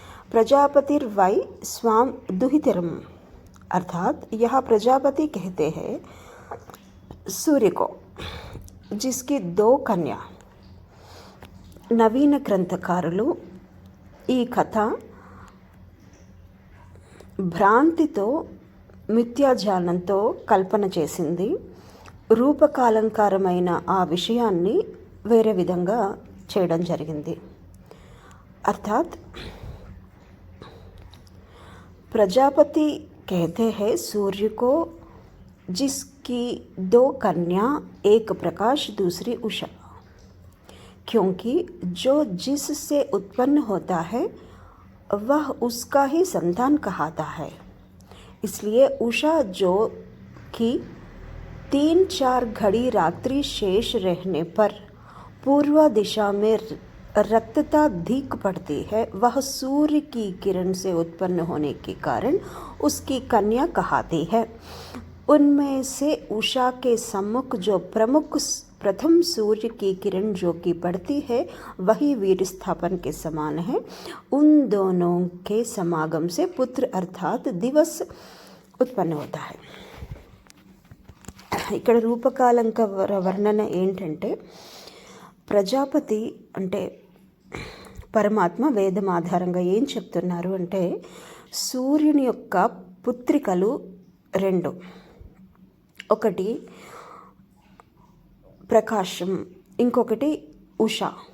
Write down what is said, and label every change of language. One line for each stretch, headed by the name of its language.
Sanskrit: प्रजापतिर्वै स्वाम दुहितरम,
Hindi: अर्थात यहाँ प्रजापति कहते हैं सूर्य को जिसकी 2 कन्या.
Telugu: नवीन ग्रंथकारुలు ఈ కథ భ్రాంతితో, మిథ్యాజ్ఞానంతో కల్పన చేసింది. రూపకాలంకారమైన ఆ విషయాన్ని వేరే విధంగా చేయడం జరిగింది.
Hindi: అర్థాత్ प्रजापति कहते हैं सूर्य को जिसकी 2 कन्या, एक प्रकाश दूसरी उषा, क्योंकि जो जिससे उत्पन्न होता है वह उसका ही संतान कहलाता है. इसलिए उषा जो कि 3-4 घड़ी रात्रि शेष रहने पर पूर्व दिशा में रक्तता धीक पड़ती है, वह सूर्य की किरण से उत्पन्न होने के कारण उसकी कन्या कहलाती है. उनमें से उषा के सम्मुख जो प्रथम सूर्य की किरण जो कि पड़ती है वही वीर स्थापन के समान है. उन दोनों के समागम से पुत्र अर्थात दिवस उत्पन्न होता है.
Telugu: ఇక్కడ రూపకాలంకార వర్ణన ఏంటంటే, ప్రజాపతి అంటే పరమాత్మ వేదం ఆధారంగా ఏం చెప్తున్నారు అంటే, సూర్యుని యొక్క పుత్రికలు 2, ఒకటి ప్రకాశం, ఇంకొకటి ఉష.